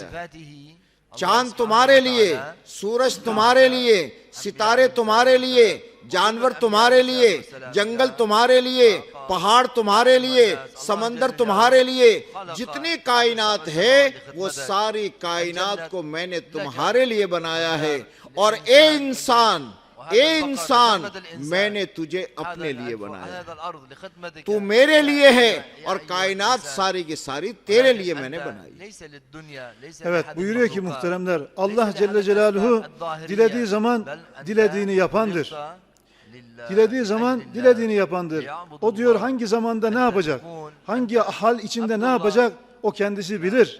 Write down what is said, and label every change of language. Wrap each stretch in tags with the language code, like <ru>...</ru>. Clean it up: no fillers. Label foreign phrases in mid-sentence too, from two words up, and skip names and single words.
<ur>چاند تمہارے لیے، سورج تمہارے لیے، ستارے تمہارے لیے، جانور تمہارے لیے، جنگل تمہارے لیے، پہاڑ تمہارے لیے، سمندر تمہارے لیے، جتنی کائنات ہے وہ ساری کائنات کو میں نے تمہارے لیے بنایا ہے. اور اے انسان میں نے تجھے اپنے لیے بنایا، تو میرے لیے ہے اور kaynaat ساری کی ساری تیرے لیے میں نے بنائی.</ur> <tr>Evet, buyuruyor ki muhteremler, Allah Celle Celaluhu dilediği zaman dilediğini yapandır. Dilediği zaman dilediğini yapandır. O diyor hangi zamanda ne yapacak, hangi hal içinde ne yapacak o kendisi bilir.</tr>